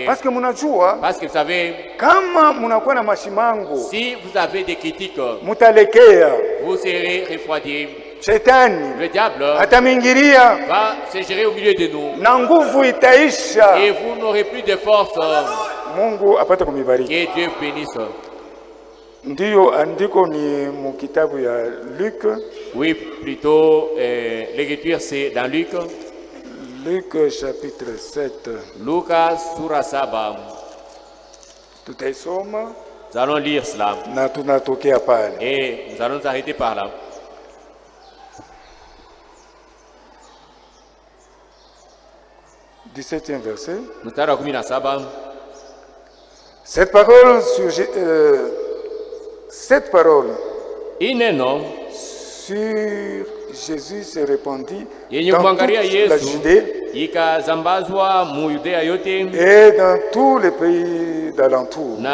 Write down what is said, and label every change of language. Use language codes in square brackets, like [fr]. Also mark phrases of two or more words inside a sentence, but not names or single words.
[fr] Parce que vous savez, si vous avez des critiques, vous serez refroidis. Le diable va se gérer au milieu de nous. Et vous n'aurez plus de force. [sw] Mungu apate kumibariki. [fr] Que Dieu bénisse. [sw] Ndiyo andiko ni mu kitabu ya Luc. [fr] Oui, plutôt l'écriture c'est dans Luc. Luc chapitre 7. [sw] Lucas sura 7. Tutaisoma. [fr] Nous allons lire cela. [sw] Na tunatokea pale. [fr] Et nous allons nous arrêter par là. « 17e verset. Cette parole sur Jésus se répandit dans toute la Judée et dans tous les pays d'alentour.